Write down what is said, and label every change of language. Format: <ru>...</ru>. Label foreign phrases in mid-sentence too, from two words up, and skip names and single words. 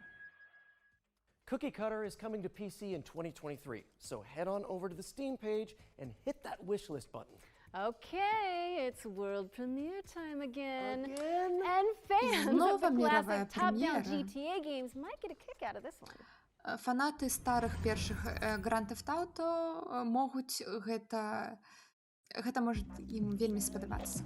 <en>Cookie Cutter is coming to PC in 2023, so head on over to the Steam page and hit that wishlist button. Okay, it's world premiere time again. And fans of the classic top-down GTA games might get a kick out of this one.</en> <be>Фанаты старых першых Grand Theft Auto могуць гэта можа ім вельмі спадабацца.</be>